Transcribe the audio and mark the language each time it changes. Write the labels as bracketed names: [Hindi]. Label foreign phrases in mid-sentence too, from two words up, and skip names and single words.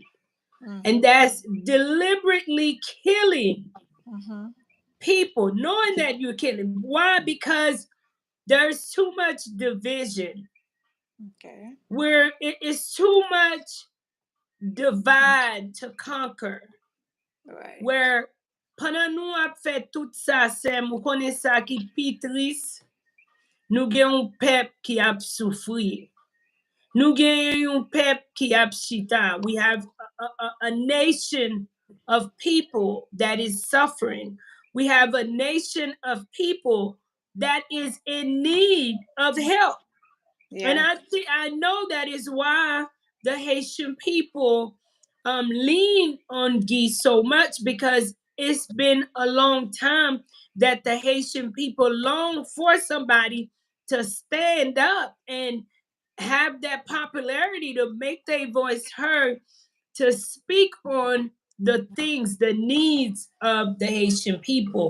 [English] And that's deliberately killing people, knowing that you're killing. Why? Because there's too much division. Okay. Where it is too much divide to conquer. Right. [Haitian Creole] Where pendant nou ap fè tout sa sem, ou konen sa ki pi tris, nou gen yon pep ki ap soufri. Nou gen yon pep ki ap chita. [English] We have a nation of people that is suffering. We have a nation of people that is in need of help. And Yeah. I know that is why the Haitian people lean on Guy so much, because it's been a long time that the Haitian people long for somebody to stand up and have that popularity to make their voice heard, to speak on the things, the needs of the Haitian people.